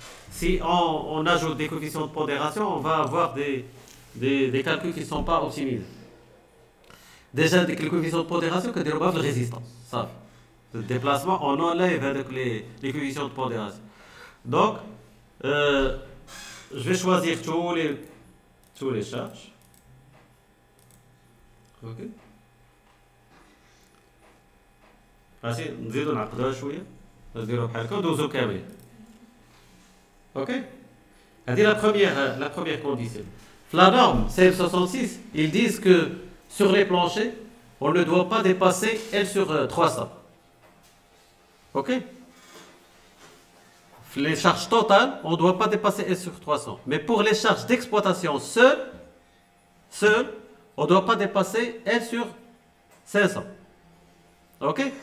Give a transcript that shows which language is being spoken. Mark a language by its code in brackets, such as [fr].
[fr] Si on ajoute des coefficients de pondération, on va avoir des calculs qui ne sont pas optimisés. Déjà, les coefficients de pondération, que des de résistance. Ça, le déplacement, on enlève avec les coefficients de pondération. Donc, je vais choisir tous les charges. [ar] OK. نزيدو نعقدوها شويه نديرو بحال هكا ندوزو كاملين. [fr] اوكي هذه la première condition. La norme CF66, ils disent que sur les planchers, on ne doit pas dépasser L sur 300. Ok? Les charges totales, on ne doit pas dépasser L sur 300. Mais pour les charges d'exploitation seules, on ne doit pas dépasser L sur 500. Ok?